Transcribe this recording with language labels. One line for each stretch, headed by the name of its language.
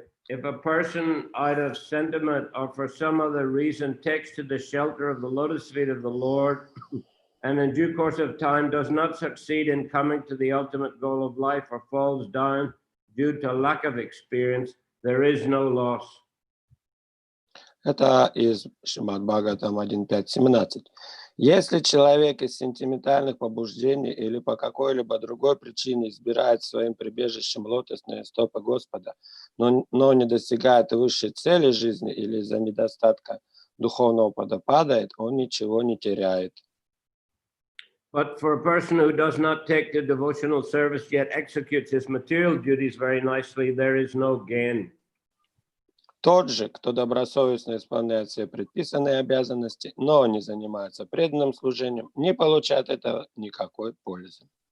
English: If a person out of sentiment or for some other reason takes to the shelter of the lotus feet of the Lord and in due course of time does not succeed in coming to the ultimate goal of life or falls down due to lack of experience, there is no loss.
Russian: Это из Шримад Бхагаватам 1.5.17. Если человек из сентиментальных побуждений или по какой-либо другой причине избирает своим прибежищем лотосные стопы Господа, но не достигает высшей цели жизни или из-за недостатка духовного падает, он ничего не теряет.
English: But for a person who does not take the devotional service yet executes his material duties very nicely, there is no gain.
Russian: Тот же, кто добросовестно исполняет все предписанные обязанности, но не занимается преданным служением, не получает этого никакой пользы.